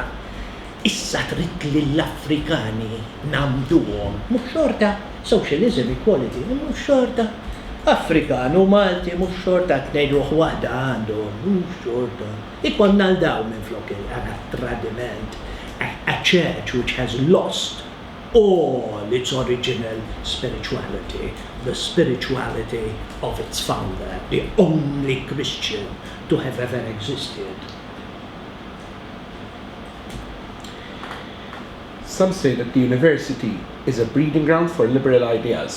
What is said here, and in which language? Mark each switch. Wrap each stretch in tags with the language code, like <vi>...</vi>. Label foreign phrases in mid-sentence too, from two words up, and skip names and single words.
<mt>Issa trid li l-Afrikani namduhom, mhux xorta</mt> <en>socialism equality,</en> <mt>mhux xorta Afrikanu, Malti, mhux xorta tnejn ruħ waħda għandhom, mhux xorta. Ikonna l-daw minn flok il-tradiment.</mt> <en>A church which has lost all its original spirituality, the spirituality of its founder, the only Christian to have ever existed. Some say that the university is a breeding ground for liberal ideas.</en>